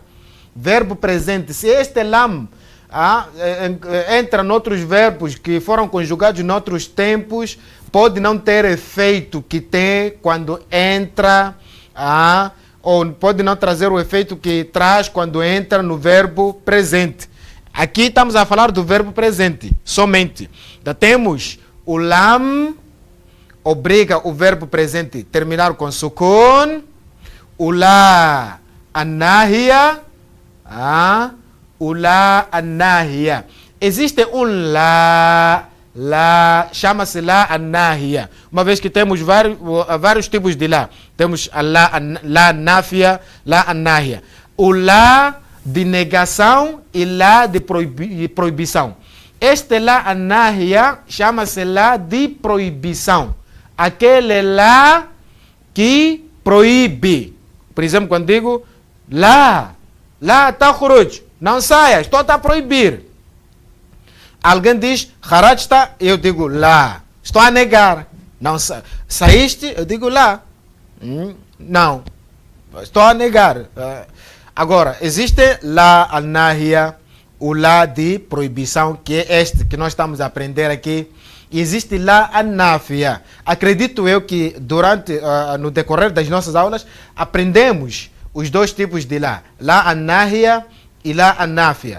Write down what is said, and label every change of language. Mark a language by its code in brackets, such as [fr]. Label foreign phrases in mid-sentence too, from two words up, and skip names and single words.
[pt] Verbo presente, se este lam entra noutros verbos que foram conjugados em outros tempos, pode não ter efeito que tem quando entra, ou pode não trazer o efeito que traz quando entra no verbo presente. Aqui estamos a falar do verbo presente, somente. Então, temos o lam, obriga o verbo presente a terminar com sukun, o [ar] لا الناهية, [pt] o [ar] لا الناهية. [pt] Existe um la, chama-se [ar] لا الناهية. [pt] Uma vez que temos vários tipos de la. Temos a [ar] لا نافية, لا الناهية. [pt] O la de negação e la de proibição. Este [ar] لا الناهية [pt] chama-se la de proibição. Aquele lá que proíbe. Por exemplo, quando digo [ar] لا تخرج, [pt] não saia, estou a proibir. Alguém diz kharajta, eu digo lá, estou a negar. Não saíste, eu digo lá. Não, estou a negar. Agora, existe [ar] لا الناهية, [pt] o lá de proibição, que é este que nós estamos a aprender aqui e existe [ar] لا النافية. [pt] Acredito eu que no decorrer das nossas aulas, aprendemos os dois tipos de lá. [ar] لا الناهية [pt] e [ar] لا النافية.